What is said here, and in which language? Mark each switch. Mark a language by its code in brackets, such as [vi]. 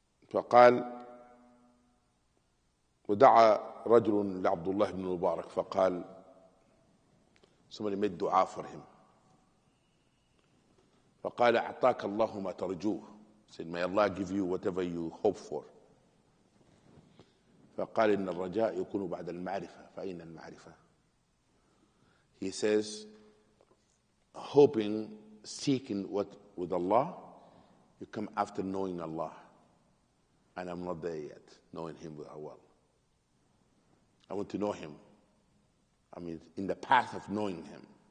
[ar] فقال ودعا رجل لعبد الله بن مبارك فقال, [en] somebody made dua for him. [ar] فقال أعطاك الله ما ترجوه. [en] Said, may Allah give you whatever you hope for. [ar] فقال إن الرجاء يكون بعد المعرفة فأين المعرفة. [en] He says, hoping, seeking what with Allah You come after knowing Allah. And I'm not there yet, knowing Him well. I want to know Him. I mean, in the path of knowing Him.